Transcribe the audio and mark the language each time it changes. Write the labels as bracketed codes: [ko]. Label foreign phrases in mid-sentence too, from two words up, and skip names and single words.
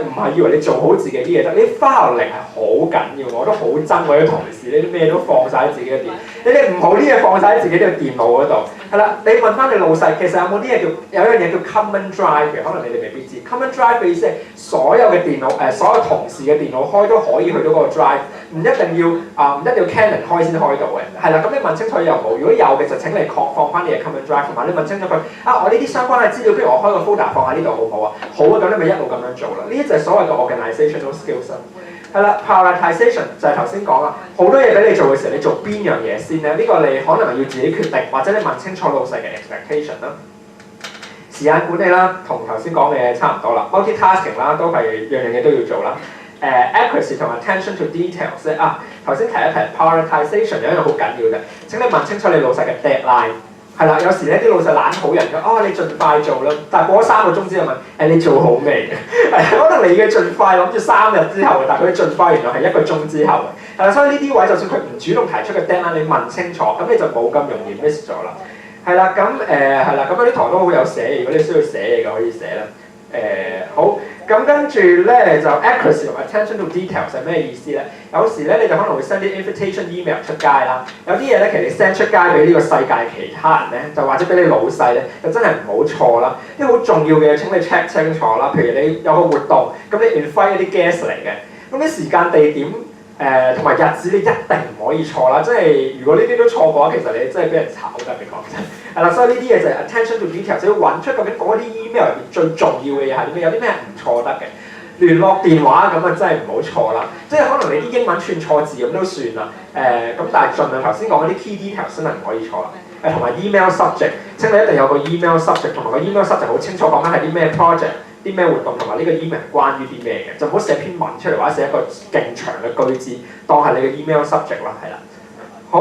[yue] 唔係以為你做好自己啲嘢得，你 file 力係好緊要，我都好憎我啲同事，呢啲咩都放晒喺自己嘅電，你哋唔好啲嘢放晒喺自己嘅電腦嗰度，係啦，你問翻你老細，其實有冇啲嘢有一樣嘢叫 [en] common drive [yue] 嘅，可能你哋未必知 [en] common drive [yue] 嘅意思係所有嘅電腦所有同事嘅電腦開都可以去到嗰個 drive， 唔一定要 Canon 開先開到嘅，係啦，咁你問清楚有冇？如果有嘅就請你放翻你嘅 [en] common drive， [yue] 同埋你問清楚佢我呢啲相關嘅資料，不如我開個 folder 放喺呢度好唔好啊？好啊，咁你咪一路咁樣做啦。呢啲就係所謂嘅 [en] organizational skills。 [yue] 係啦 ，prioritization 就係頭先講啦，好多嘢俾你做嘅時候，你做邊樣嘢先咧？呢個你可能要自己決定，或者你問清楚老細嘅 expectation 啦。時間管理啦，同頭先講嘅嘢差唔多啦。multitasking 啦，都係樣嘢都要做啦。accuracy 同埋 [en] attention to details [yue] 咧頭先提一提 prioritization 有一樣好緊要嘅，請你問清楚你老細嘅 deadline。係啦，有時咧啲老細懶好人嘅，你盡快做啦，但係過咗3個鐘之後問，你做好未？可能你嘅盡快諗住3日之後，但係佢盡快原來係1個鐘之後嘅。係啦，所以呢啲位就算佢唔主動提出嘅 deadline， 你問清楚，咁你就冇咁容易 miss 咗啦。係啦，咁有啲堂都好有寫，如果你需要寫嘢嘅可以寫啦。好，咁跟住咧就 accuracy 同 [en] attention to details [yue] 係咩意思咧？有時咧你就可能會 send 啲 [en] invitation email [yue] 出街啦，有啲嘢咧其實你 send 出街俾呢個世界其他人咧，就或者俾你老細咧，就真係唔好錯啦。啲好重要嘅嘢請你 check 清楚啦。譬如你有個活動，咁你 invite 一啲 guest 嚟嘅，咁啲時間地點同埋日子你一定唔可以錯啦。即係如果呢啲都錯嘅話，其實你真係俾人炒㗎，你講真。係啦，所以呢啲嘢就係 [en] attention to details， [yue] 要揾出究竟嗰啲 email 入邊最重要嘅嘢係啲咩？有啲咩唔錯得嘅？聯絡電話咁真係唔好錯啦。即係可能你啲英文串錯字咁都算啦。咁但係盡量頭先講嗰啲 [en] key details [yue] 真係唔可以錯啦。同埋 [en] email subject， [yue] 請你一定有個 [en] email subject， [yue] 同埋個 [en] email subject [yue] 好清楚講緊係啲咩 project、啲咩活動，同埋呢個 email 關於啲咩嘅，就唔好寫篇文出嚟或者寫一個勁長嘅句子，當係你嘅 email subject 啦，係啦。好。